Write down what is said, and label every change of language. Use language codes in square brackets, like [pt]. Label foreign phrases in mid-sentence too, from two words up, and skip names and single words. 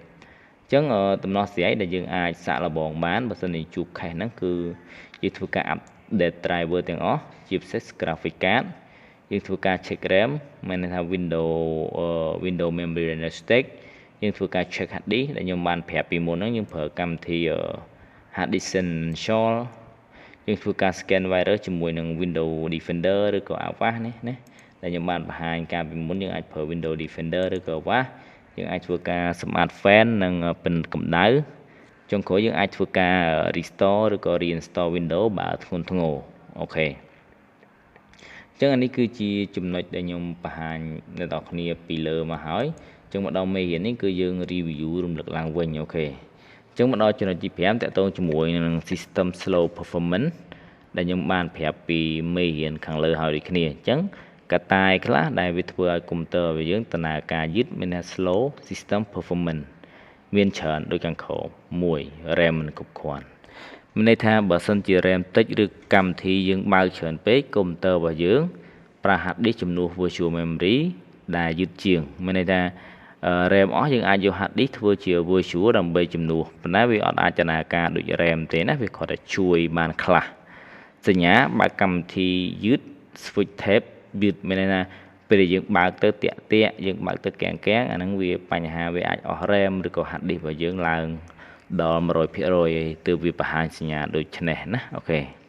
[km] ញ្ចឹងដំណោះស្រាយដែលយើងអាចសាកល្បងបានបើសិនជាជួប case ហ្នឹងគឺយើងធ្វើការ [en] update driver [km] ទាំងអស់ជាពិសេស [en] graphic card [km] យើងធ្វើការ [en] check RAM [km] មានន័យថា [en] Windows memory stick [km] យើងធ្វើការ [en] check hard disk [km] ដែលខ្ញុំបានប្រាប់ពីមុនហ្នឹងយើងប្រើកម្មវិធី [en] hard disk essential [km] យើងធ្វើការ [en] scan virus [km] ជាមួយនឹង Windows Defender ឬក៏ Avast នេះណាដែលខ្ញុំបានបង្ហាញកាលពីមុនយើងអាចប្រើ Windows Defender ឬក៏ Avast យើងអាចធ្វើការ [en] Smart Fan [km] និងពិនកម្ដៅចុងក្រោយយើងអាចធ្វើការ restore ឬក៏ [en] reinstall Windows [km] បើធ្ងន់ធ្ងរអូខេអញ្ចឹងអានេះគឺជាចំណុចដែលខ្ញុំបង្ហាញអ្នកនរគ្នា ពីលើមកហើយអញ្ចឹងមកដល់មេរៀននេះគឺយើង review រំលឹកឡើងវិញអូខេអញ្ចឹងមកដល់ចំណុចទី5តកតងជាមួយនឹង [en] system slow performance [km] ដែលខ្ញុំបានប្រាប់ពីមេរៀនខាងលើហើយដូចគ្នាអញ្ចឹ ងកត្តាខ្លះដែលវាធ្វើឲ្យកុំព្យូទ័ររបស់យើងដំណើរការយឺតមានថា [en] slow system performance [km] មានច្រើនដូចខាងក្រោម1 RAM មិនគ្រប់គ្រាន់មានន័យថាបើសិន ជា RAM តិចឬកម្មវិធីយើងបើកច្រើនពេកកុំព្យូទ័ររបស់យើងប្រើ [en] hard disk [km] ជំនួស [en] virtual memory [km] ដែលយឺតជាង មានន័យថា RAM អស់យើងអាចយក [en] hard disk [km] ធ្វើជា virtual ដើម្បីជំនួសប៉ុន្តែវាអត់អាចដំណើរការដូច RAM ទេណាវាគ្រាន់តែជួយបានខ្លះសញ្ញាបើកកម្មវិធីយឺត [en] switch tab [km] យឺតមានន័យថាពេលយើងបើកទៅតាក់យើងបើកទៅកៀងអាហ្នឹងវាបញ្ហាវាអាចអស់ RAM ឬក៏ [en] hard disk [km] របស់យើងឡើងដល់ 100% ទើបវាបង្ហាញសញ្ញាដូចនេះណាអូខេអ